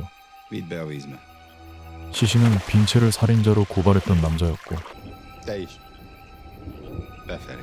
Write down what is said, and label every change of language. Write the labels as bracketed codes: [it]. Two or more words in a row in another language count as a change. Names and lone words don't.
[hu] Vidd be a vízbe. [ko] 시신은 빈체를 살인자로 고발했던 남자였고 [hu] Te is. Befelé.